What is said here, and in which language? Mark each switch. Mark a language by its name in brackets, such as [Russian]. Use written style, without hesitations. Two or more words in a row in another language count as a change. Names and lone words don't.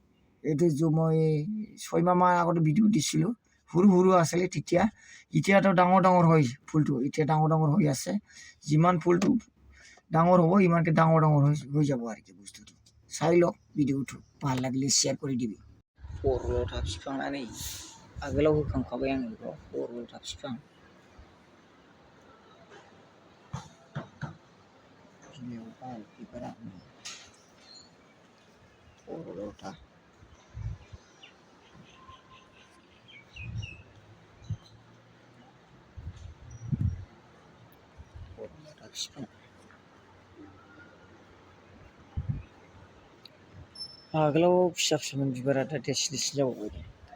[Assamese] এইটো মই 6 মাহমান আগতে ভিডিঅ' দিছিলোঁ, সৰু সৰু আছিলে তেতিয়া। এতিয়াতো ডাঙৰ ডাঙৰ হয় ফুলটো, এতিয়া ডাঙৰ ডাঙৰ হৈ আছে। যিমান ফুলটো ডাঙৰ হ'ব ইমানকৈ ডাঙৰ ডাঙৰ হৈ যাব আৰু কি বস্তুটো। চাই লওক ভিডিঅ'টো, ভাল লাগিলে শ্বেয়াৰ কৰি দিবি। [Bodo] परलथा बिफाङा नै आगोलाव होखांखाबाय आङो बेखौ परलथा बिफां। बिलाइयाव बाल बिबारा परलथा। परलथा बिफां आगोलाव फिसा फिसामोन बिबारा दा देरसिन देरसिन जाबावबाय दे।